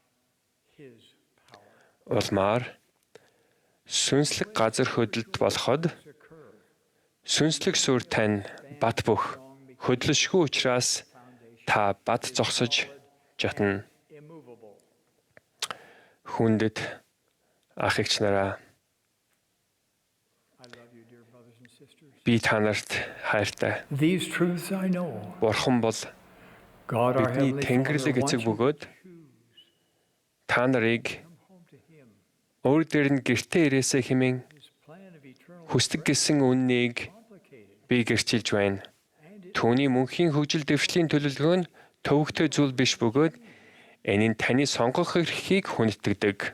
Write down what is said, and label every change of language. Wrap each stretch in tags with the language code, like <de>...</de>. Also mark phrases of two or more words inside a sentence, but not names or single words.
<mn>Улмаар сүнслэг газар хөдлөлт болоход сүнслэг суурь тань бат бөх хөдлөшгүй учраас та бат зогсож жатна. Хүндэт ах эгч нараа, би та нарт хайртай.</mn> <en>These truths I know.</en> <mn>Бурхан бол</mn> <en>God our</en> <mn>бидний</mn> <en>Heavenly</en> <mn>Тэнгэрлэг</mn> <en>Father</en> <mn>эцэг</mn> <en>wants</en> <mn>бөгөөд та нарыг өөр дээр нь гэртээ ирээсэ хэмээн хүсдэг гэсэн үннийг би гэрчилж байна. Түүний мөнхийн хөгжил дэвшлийн төлөвлөгөө нь төвөгтэй зүйл биш бөгөөд энэ нь таны сонгох эрхийг хүндэтгдэг.</mn>